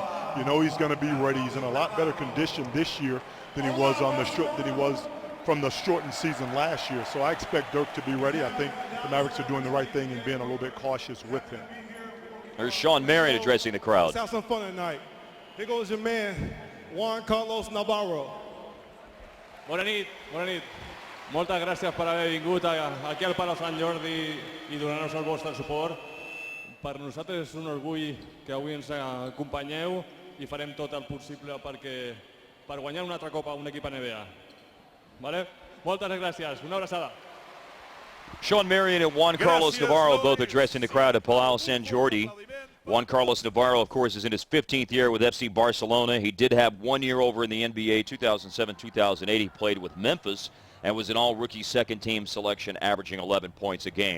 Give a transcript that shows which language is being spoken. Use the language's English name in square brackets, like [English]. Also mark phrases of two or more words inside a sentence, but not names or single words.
[English] You know he's going to be ready. He's in a lot better condition this year than he was from the shortened season last year. So I expect Dirk to be ready. I think the Mavericks are doing the right thing and being a little bit cautious with him. There's Sean Marion addressing the crowd. Let's have some fun tonight. Here goes your man, Juan Carlos Navarro. [Catalan] Bona nit, bona nit. Moltes gràcies per haver vingut aquí al Palau Sant Jordi i donar-nos el vostre suport. Per nosaltres és un orgull que avui ens acompanyeu i farem tot el possible per guanyar un altre cop a un equip NBA. Vale? Moltes gràcies. Una abraçada. [English] Sean Marion and Juan Carlos Navarro both addressing the crowd at Palau Sant Jordi. Juan Carlos Navarro, of course, is in his 15th year with FC Barcelona. He did have 1 year over in the NBA, 2007-2008. He played with Memphis and was an all-rookie second-team selection, averaging 11 points a game.